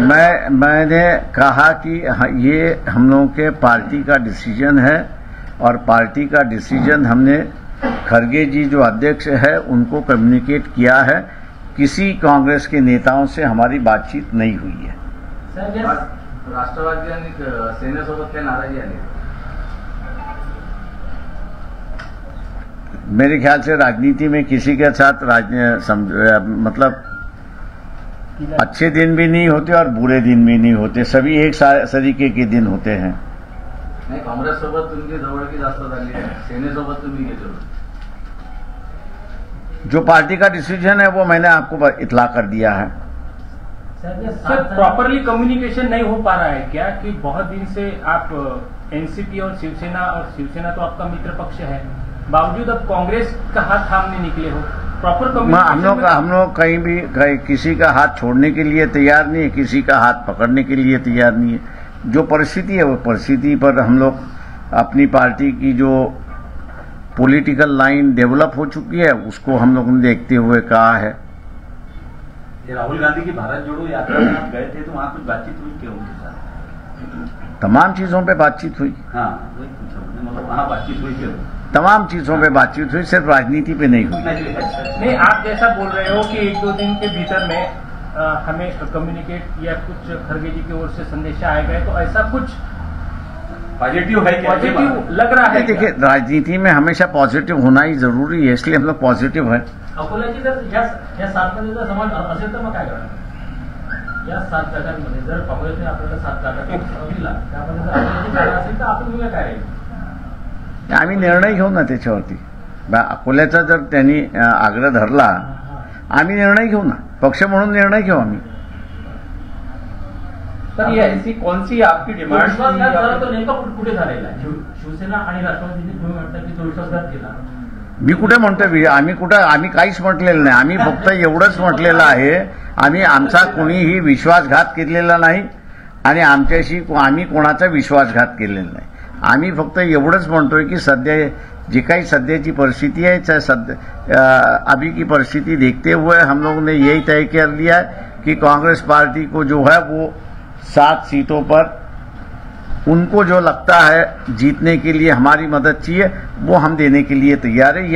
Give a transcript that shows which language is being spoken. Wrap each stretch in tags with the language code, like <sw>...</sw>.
<hi>नहीं, मैंने कहा कि ये हम लोगों के पार्टी का डिसीजन है और पार्टी का डिसीजन हमने खरगे जी जो अध्यक्ष है उनको कम्युनिकेट किया है। किसी कांग्रेस के नेताओं से हमारी बातचीत नहीं हुई है।</hi> <mr>राष्ट्रवादी आणि सेनेसोबत काही नाराजी आली?</mr> <hi>मेरे ख्याल से राजनीति में किसी के साथ मतलब अच्छे दिन भी नहीं होते और बुरे दिन भी नहीं होते, सभी एक तरीके के दिन होते हैं।</hi> <mr>नाही, काँग्रेस सोबत तुमची जवळकी जास्त झाली आहे, सेनेसोबत तुम्ही गेले।</mr> <hi>जो पार्टी का डिसीजन है वो मैंने आपको इतला कर दिया है। सर, प्रॉपरली कम्युनिकेशन नहीं हो पा रहा है क्या? कि बहुत दिन से आप एनसीपी और शिवसेना तो आपका मित्र पक्ष है, बावजूद अब कांग्रेस का हाथ थामने निकले हो।</hi> <en>proper communication</en> <hi>हम लोग कहीं भी किसी का हाथ छोड़ने के लिए तैयार नहीं है, किसी का हाथ पकड़ने के लिए तैयार नहीं है। जो परिस्थिति है वो परिस्थिति पर हम लोग अपनी पार्टी की जो पॉलिटिकल लाइन डेवलप हो चुकी है उसको हम लोगों ने देखते हुए कहा है। राहुल गांधी की भारत जोड़ो यात्रा में आप गए थे तो वहां कुछ बातचीत हुई क्या उनके साथ? तमाम चीजों पे बातचीत हुई। हाँ, वही पूछा, मतलब वहां बातचीत हुई क्या? तमाम चीजों पे बातचीत हुई, सिर्फ राजनीति पे नहीं हुई। नहीं, आप जैसा बोल रहे हो कि 1-2 दिन के भीतर में हमें कम्युनिकेट या कुछ खरगे जी की ओर से संदेश आएगा, तो ऐसा कुछ पॉजिटिव है क्या? पॉजिटिव लग रहा है? देखिए, राजनीति में हमेशा पॉजिटिव होना ही जरूरी है, इसलिए हम लोग पॉजिटिव है।</hi> <mr>अकोल्याची जर या 7 मध्ये जर समाज असेल तर मग काय करणार? या 7 जागांमध्ये जर काँग्रेसने आपल्याला 7 जागा दिला, त्यामध्ये जर अकोल्याची जागा असेल तर आपण भूमिका काय राहील? आम्ही निर्णय घेऊ ना त्याच्यावरती। अकोल्याचा जर त्यांनी आग्रह धरला, आम्ही निर्णय घेऊ ना, पक्ष म्हणून निर्णय घेऊ आम्ही।</mr> <hi>सर, ये ऐसी कौन सी आपकी डिमांड?</hi> <mr>विश्वासघात झाला तो नेमका कुठे झालेला आहे? शिवसेना आणि राष्ट्रवादीने तुम्ही म्हणता की तो विश्वासघात केला। मी कुठे म्हणतोय? आम्ही काहीच म्हटलेलं नाही। आम्ही फक्त एवढंच म्हटलेलं आहे, आमचा कोणीही विश्वासघात केलेला नाही आणि आम्ही कोणाचा विश्वासघात केलेला नाही। आम्ही फक्त एवढंच म्हणतोय की सध्या जी काही सध्याची परिस्थिति</mr> <hi>है, अभी की परिस्थिति देखते हुए हम लोगों ने यही तय कर लिया है कि कांग्रेस पार्टी को जो है वो 7 सीटों पर उनको जो लगता है जीतने के लिए हमारी मदद चाहिए वो हम देने के लिए तैयार है।</hi>